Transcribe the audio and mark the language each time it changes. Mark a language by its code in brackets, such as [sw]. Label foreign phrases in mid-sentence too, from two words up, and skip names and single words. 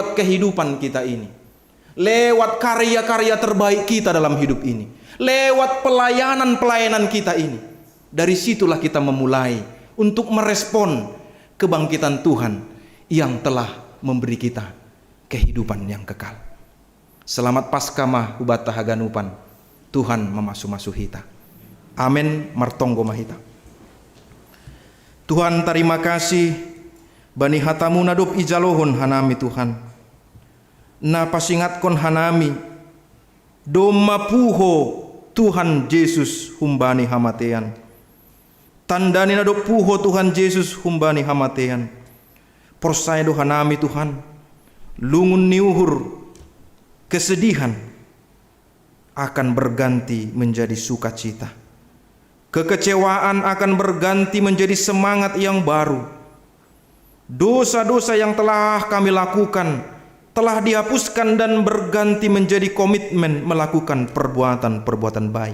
[id] Lewat kehidupan kita ini, lewat karya-karya terbaik kita dalam hidup ini, lewat pelayanan-pelayanan kita ini. Dari situlah kita memulai untuk merespon kebangkitan Tuhan yang telah memberi kita kehidupan yang kekal. Selamat Paskah [bts] mah hubata haganupan, Tuhan memasu-masu hita. Amin martonggo mahita. Tuhan [id] terima kasih [bts] bani hatamu nadop ijalohon hanami Tuhan. Na pasingatkon hanami doma puho Tuhan Yesus humbani hamatean. Tandani nadop puho Tuhan Yesus humbani hamatean. Persaya do hanami Tuhan, lungun niuhur [id] kesedihan akan berganti menjadi sukacita. Kekecewaan akan berganti menjadi semangat yang baru. Dosa-dosa yang telah kami lakukan telah dihapuskan dan berganti menjadi komitmen melakukan perbuatan-perbuatan baik.